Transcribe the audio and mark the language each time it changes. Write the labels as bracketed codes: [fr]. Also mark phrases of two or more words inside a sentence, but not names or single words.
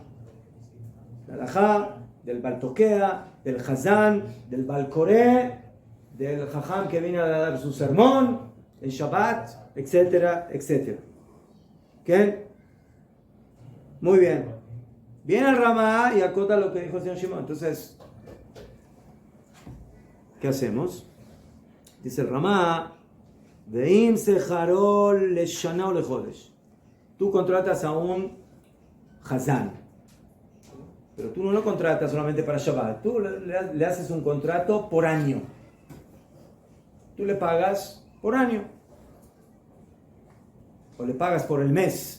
[es] La halajá del Baltoquea, del Hazán, del Balcoré, del Jajam que viene a dar su sermón en Shabbat, etcétera, etcétera. ¿Qué? Muy bien. Viene el Ramá y acota lo que dijo el señor Shimon. Entonces, ¿qué hacemos? Dice el Ramá, [he] ואם שכרו לשנה או לחודש. [es] Tú contratas a un Hazán, pero tú no lo contratas solamente para Shabbat. Tú le haces un contrato por año. Tú le pagas por año. O le pagas por el mes.